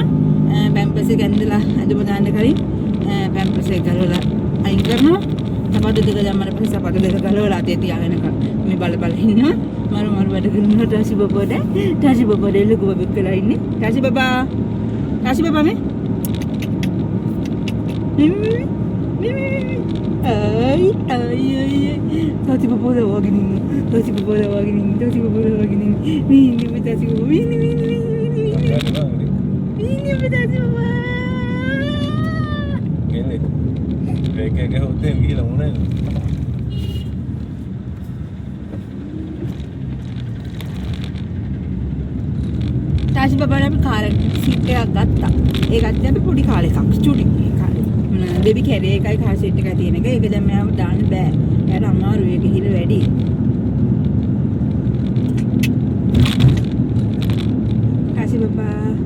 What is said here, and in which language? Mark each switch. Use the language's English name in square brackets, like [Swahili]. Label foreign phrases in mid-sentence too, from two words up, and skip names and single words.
[Sinhala] පැම්පස් එක ඇඳලා අඳුම දාන්න කලින් පැම්පස් එක ගලවලා අයින් කරනවා. සපත්තු දෙක දැම්මම පස්සේ සපත්තු දෙක ගලවලා අතේ තියාගෙන මේ බල ඉන්නවා. මරු වැඩ කරනවා තාෂි බබාට. තාෂි බබා දෙලුක බබෙක් වෙලා ඉන්නේ. තාෂි බබා මේ ay tati babola wagin tati babola wagin tati mini tati baba kele ke hotel gila una තාෂි බබාට අපි කාර් සීට් එකක් ගත්තා. ඒ ගත්තේ අපි පොඩි කාලේ එකක් චුටි කාලේ. බේබි කැරේ එකයි කාර් සීට් එකයි තියෙන එක. ඒක දැන් මෙයාව දාන්න බෑ. එයාට අමාරුයි ඒක හිල වැඩි. තාෂි බබා.